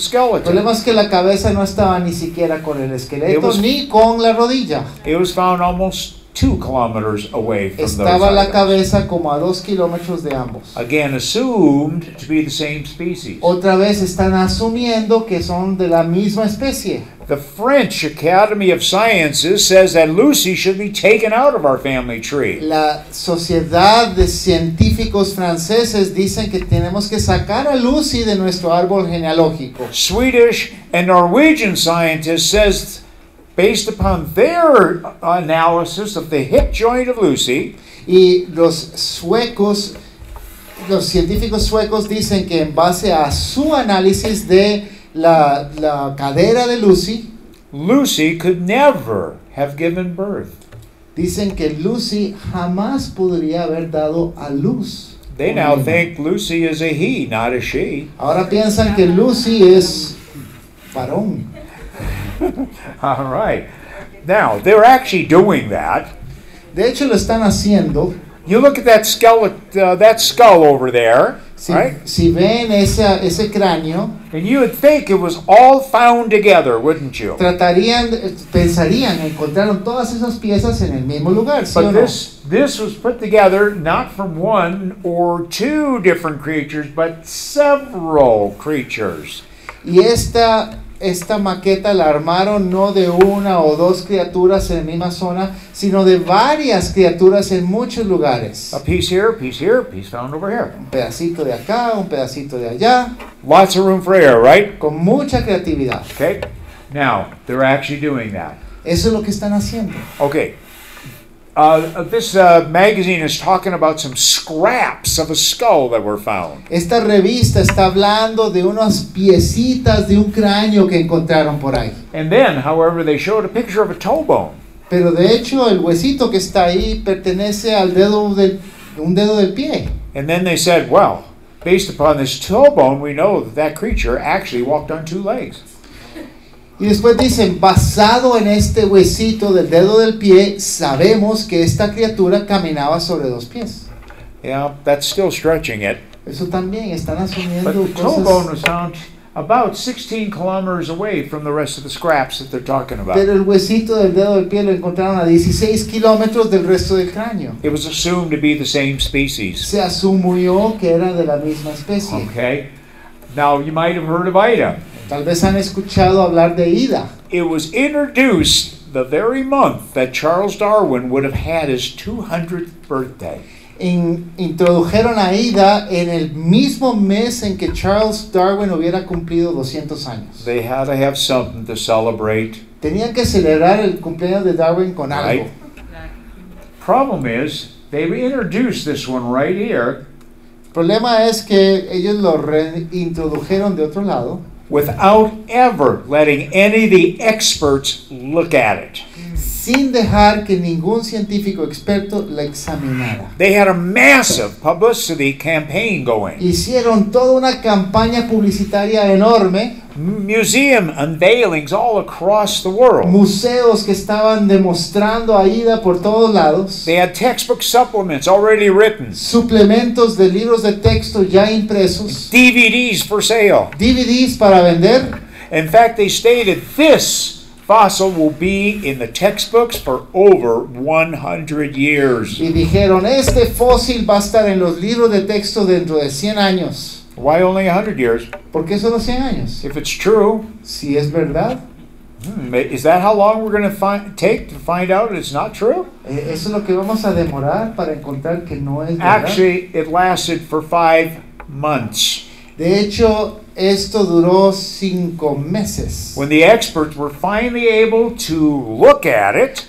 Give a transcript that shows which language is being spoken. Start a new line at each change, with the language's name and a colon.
English: skeleton.
Spanish: problema es que la cabeza no estaba ni siquiera con el esqueleto
English: It was-
Spanish: ni con la rodilla.
English: It was found almost 2 kilometers away from those
Spanish: Estaba la
English: items.
Spanish: cabeza como a 2 kilómetros de ambos.
English: Again, assumed to be the same species.
Spanish: Otra vez están asumiendo que son de la misma especie.
English: The French Academy of Sciences says that Lucy should be taken out of our family tree.
Spanish: La sociedad de científicos franceses dicen que tenemos que sacar a Lucy de nuestro árbol genealógico.
English: Swedish and Norwegian scientists says, based upon their analysis of the hip joint of Lucy,
Spanish: Y los científicos suecos dicen que en base a su análisis de la cadera de Lucy,
English: Lucy could never have given birth.
Spanish: dicen que Lucy jamás podría haber dado a luz.
English: They now think Lucy is a he, not a she.
Spanish: Ahora piensan que Lucy es varón.
English: All right. Now, they're actually doing that.
Spanish: De hecho lo están haciendo.
English: You look at that skull over there, right?
Spanish: Si ven ese cráneo,
English: And you would think it was all found together, wouldn't you?
Spanish: pensarían, encontraron todas esas piezas en el mismo lugar, ¿sí o
English: But
Spanish: no?
English: this was put together not from 1 or 2 different creatures, but several creatures.
Spanish: Y esta maqueta la armaron no de 1 o 2 criaturas en la misma zona, sino de varias criaturas en muchos lugares.
English: A piece here, piece found over here.
Spanish: Un pedacito de acá, un pedacito de allá,
English: Lots of room for error, right?
Spanish: con mucha creatividad.
English: Okay. Now, they're actually doing that.
Spanish: Eso es lo que están haciendo.
English: Okay. This magazine is talking about some scraps of a skull that were found.
Spanish: Esta revista está hablando de unas piecitas de un cráneo que encontraron por ahí.
English: And then, however, they showed a picture of a toe bone.
Spanish: Pero de hecho el huesito que está ahí pertenece al un dedo del pie.
English: And then they said, well, based upon this toe bone, we know that creature actually walked on 2 legs.
Spanish: Y después dicen, basado en este huesito del dedo del pie, sabemos que esta criatura caminaba sobre 2 pies.
English: Yeah, that's still stretching it.
Spanish: Eso también están
English: But
Spanish: asumiendo
English: the toe bone
Spanish: cosas.
English: was found about 16 kilometers away from the rest of the scraps that they're talking about.
Spanish: Pero el huesito del dedo del pie lo encontraron a 16 kilómetros del resto del cráneo.
English: It was assumed to be the same species.
Spanish: Se asumió que era de la misma especie.
English: Okay. Now, you might have heard of Ida.
Spanish: Tal vez han escuchado hablar de Ida.
English: It was introduced the very month that Charles Darwin would have had his 200th birthday.
Spanish: Introdujeron a Ida en el mismo mes en que Charles Darwin hubiera cumplido 200 años.
English: They had to have something to celebrate.
Spanish: Tenían que celebrar el cumpleaños de Darwin con algo.
English: Right. Problem is, they introduced this one right here
Spanish: El problema es que ellos lo reintrodujeron de otro lado
English: without ever letting any of the experts look at it.
Spanish: sin dejar que ningún científico experto la examinara.
English: They had a massive publicity campaign going.
Spanish: Hicieron toda una campaña publicitaria enorme, Museum unveilings all across the world. museos que estaban demostrando a Ida por todos lados,
English: They had textbook supplements already written,
Spanish: suplementos de libros de texto ya impresos,
English: DVDs for sale.
Spanish: DVDs para vender.
English: In fact, they stated this fossil will be in the textbooks for over 100 years.
Spanish: Y dijeron, este fósil va a estar en los libros de texto dentro de 100 años.
English: Why only 100 years?
Spanish: ¿Por qué solo 100 años?
English: If it's true,
Spanish: Si es verdad,
English: is that how long we're going to take to find out it's not true?
Spanish: eso es lo que vamos a demorar para encontrar que no es verdad.
English: Actually, it lasted for 5 months.
Spanish: De hecho, esto duró 5 meses.
English: When the experts were finally able to look at it,